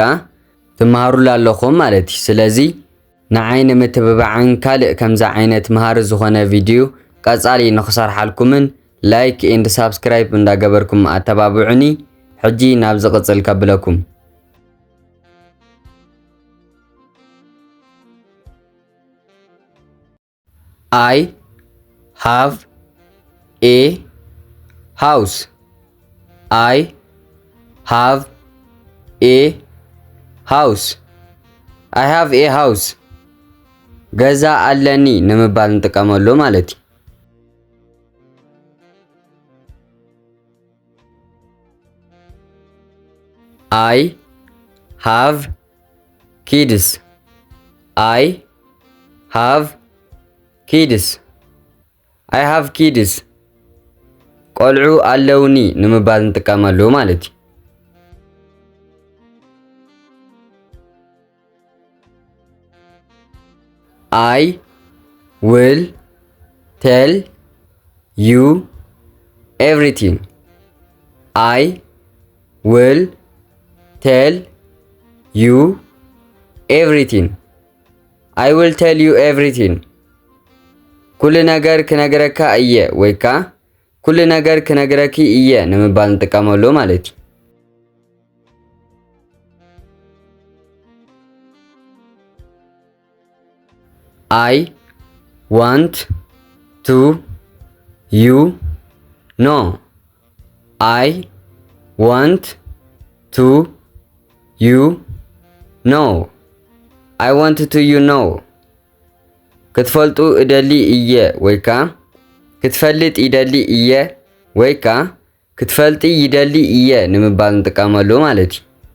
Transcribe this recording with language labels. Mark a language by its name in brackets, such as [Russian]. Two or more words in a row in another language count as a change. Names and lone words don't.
[Tigrinya] ትመሃሩላ ኣለኹም ማለት እዩ። ስለዚ ንዓይ ንምትብባዕን ካልእ ከምዛ ዓይነት መሃሪ ዝኾነ ቪድዮ ቀጻሊ ንኽሰርሓልኩምን [English] like and subscribe [Tigrinya] እንዳገበርኩም ኣተባብዑኒ። ሕጂ ናብ ዝቕፅል ከብለኩም። [English] I have a house. I have a house. I have a house. [Tigrinya] ገዛ ኣለኒ ንምባል እንጥቀመሉ ማለት እዩ። [English] I have kids. I have kids. I have kids. [Tigrinya] ቆልዑ ኣለውኒ ንምባል እንጥቀመሉ ማለት እዩ። [English] I will tell you everything. I will tell you everything. I will tell you everything. [Tigrinya] ኩሉ ነገር ክነግረካ እየ ወይካ ኩሉ ነገር ክነግረኪ እየ ንምባል እንጥቀመሉ ማለት እዩ። [English] I want to you know. I want to you know. I want to you know. [Tigrinya] ክትፈልጡ እደሊ እየ ወይካ ክትፈልጥ ይደሊ እየ ወይካ ክትፈልጢ ይደሊ እየ ንምባል እንጥቀመሉ ማለት እዩ።